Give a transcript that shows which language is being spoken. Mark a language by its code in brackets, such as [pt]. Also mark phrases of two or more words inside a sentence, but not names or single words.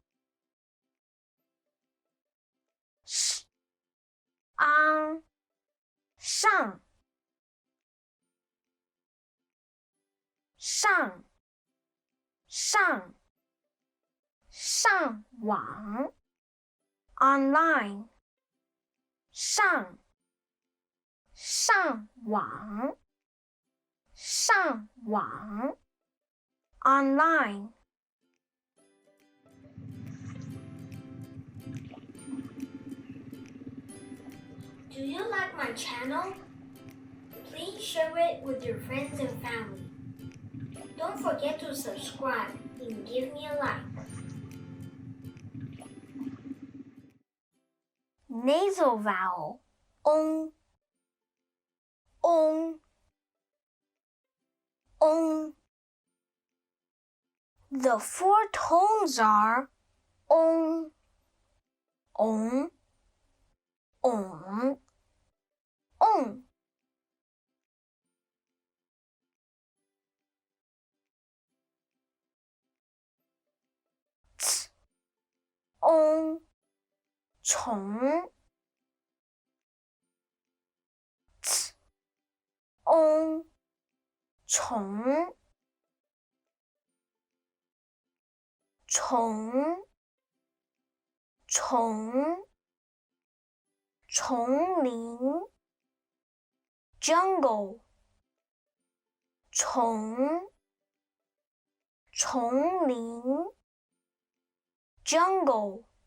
[zh] 安上网 online 上网 online。 [en] Do you like my channel? Please share it with your friends and family. Don't forget to subscribe and give me a like. Nasal vowel ong, ong, ong. The four tones are ong, ong, ong, ong. T, ong, [zh] 虫 t, ong, 虫 丛林 jungle 丛林 jungle